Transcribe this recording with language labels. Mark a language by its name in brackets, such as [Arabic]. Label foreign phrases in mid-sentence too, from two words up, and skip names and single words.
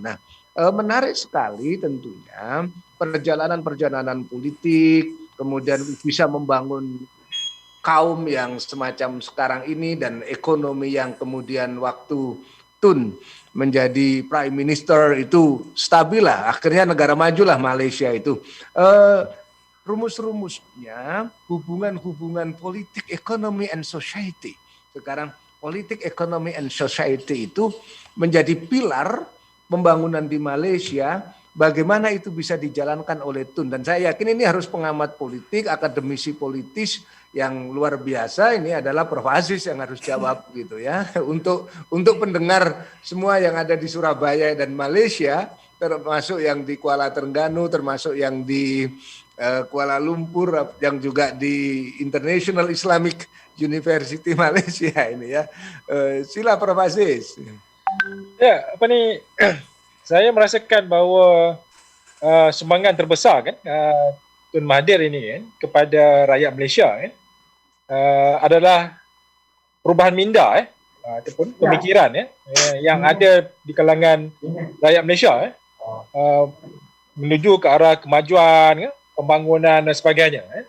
[Indonesian] Nah, menarik sekali tentunya perjalanan politik, kemudian bisa membangun kaum yang semacam sekarang ini, dan ekonomi yang kemudian waktu Tun menjadi [English] Prime Minister [Indonesian] itu stabil lah. Akhirnya negara maju lah Malaysia itu. Rumus-rumusnya hubungan politik, ekonomi, [English] and society. [Indonesian] Sekarang politik, ekonomi, [English] and society [Indonesian] itu menjadi pilar pembangunan di Malaysia. Bagaimana itu bisa dijalankan oleh Tun, dan saya yakin ini harus pengamat politik, akademisi politis yang luar biasa. Ini adalah Prof Aziz yang harus jawab gitu ya. Untuk pendengar semua yang ada di Surabaya dan Malaysia, termasuk yang di Kuala Terengganu, termasuk yang di Kuala Lumpur, yang juga di International Islamic University Malaysia ini ya. [Malay] Sila Prof Aziz. Ya, saya merasakan bahawa sumbangan terbesar kan Tun Mahathir ini kan kepada rakyat Malaysia kan adalah perubahan minda ataupun pemikiran yang ada di kalangan rakyat Malaysia menuju ke arah kemajuan, pembangunan dan sebagainya.